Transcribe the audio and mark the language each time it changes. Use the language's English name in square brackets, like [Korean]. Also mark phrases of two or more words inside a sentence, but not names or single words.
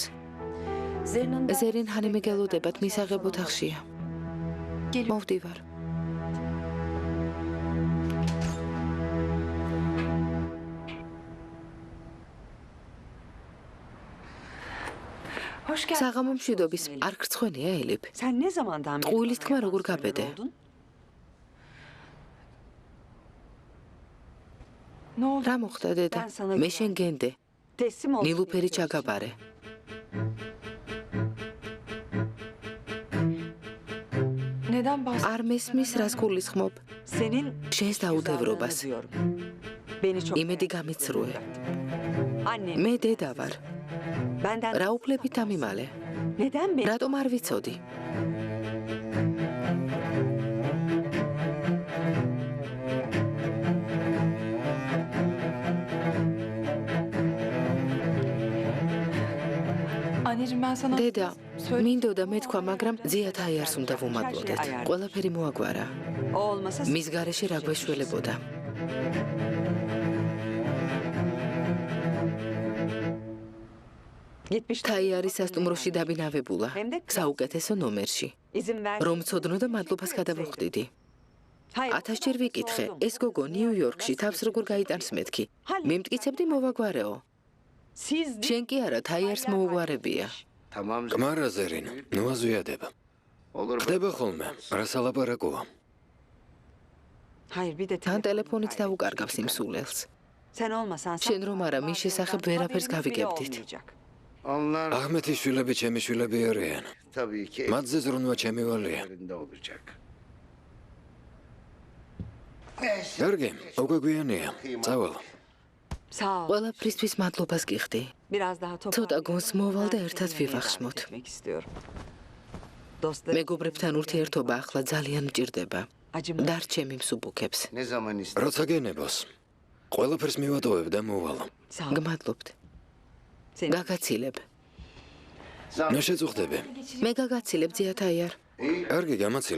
[Georgian] ზერინ ჰანიმი გელოდებათ მისაღებ ოთახშია. მოვდივარ. საღამო მშვიდობის არ გრცხვენია ელიფ. [Turkish] Sen ne zamandan beri Qoyulis bana tkma yalan [Georgian] როგორ [Turkish] söylemeye [Georgian] გაბედე? [Turkish] oldun? Ne oldu? [Georgian] რა მოხდა დედა? [Turkish] Ben sana [Georgian] მე შენ გენდე. [Turkish] teslim ol. [Georgian] ნილუფერი ჩაგაბარე. [Turkish] Neden bahsediyorsun? [Georgian] არ მესმის რას გულისხმობ? [Turkish] Senin [Georgian] შენს დაუდევრობას. [Turkish] diyorum. Beni çok [Georgian] იმედი გამიცრუე. [Turkish] Annem [Georgian] მე დედა ვარ. [Turkish] benden [Georgian] რა უფლებით ამიმალე? [Turkish] neden beni [Georgian] რატომ არ ვიცოდი? [Turkish] Anneciğim ben sana [Georgian] დედა, [Turkish] söyle. [Georgian] მინდოდა მეთქვა, მაგრამ ზიათ აიარს უნდა ვუმატლოდეთ. ყველაფერი მოაგვარა. [Turkish] o olmasa [Georgian] მის გარეშე რა გვეშველებოდა? [Turkish] gitmiş. [Georgian] თაიარის სასტუმროში დაბინავებულა. საუკეთესო ნომერში. [Turkish] İzin ver. [Georgian] რომ ცოდნო და მადლობას გადავუხდიდი. [Turkish] Hayır. [Georgian] 1000-ჯერ ვიკითხე, ეს გოგო ნიუ-იორკში თავს როგორ გაიტანს მეთქი. მიმტკიცებდი მოვაგვარეო. [Turkish] Siz [Georgian] შენ კი არა, თაიარს მოუგვარებია. [Turkish] Tamam. [Georgian] გმარა ზერინ, ნუ აზვიადება. [Turkish] Olur. [Georgian] ხდება ხოლმე, რა სალაპარაკოა? [Turkish] Hayır bir de [Georgian] თან ტელეფონით დაუკარგავს იმ სულელს. [Turkish] sen olmasan [Georgian] შენ რომ არა, მის შესახებ ვერაფერს გავიგებდით. [Turkish] Onlar [Georgian] აღმეთის შვილები ჩემი შვილები არიან. [Turkish] tabii ki [Georgian] მათზე ზრუნვა ჩემი ვალია. [Turkish] elinde olacak. [Georgian] კარგი, უკვე გვიანია. წავალ. [Turkish] Sağ ol. [Georgian] ყველაფრისთვის მადლობას გიხდი. [Turkish] Biraz daha [Georgian] ცოტა გონს მოვალ და ერთად [Turkish] Dinlemeyi [Georgian] ვივახშმოთ. [Turkish] davet etmek istiyorum. Dostlarım [Georgian] მეგობრებთან ურთიერთობა ახლა ძალიან მჭირდება. [Turkish] acıma. [Georgian] დარჩემი მსუბუქებს. [Turkish] Ne zaman ister? [Georgian] როცა გენებოს. ყველაფერს მივატოვებ და მოვალ. [Turkish] Sağ ol. [Georgian] გმადლობთ. [Turkish] Seni [Georgian] გაგაცილებ. ნუ შეწუხდები. მე გაგაცილებ ზიათ აიარ. კარგი, გამაცილე.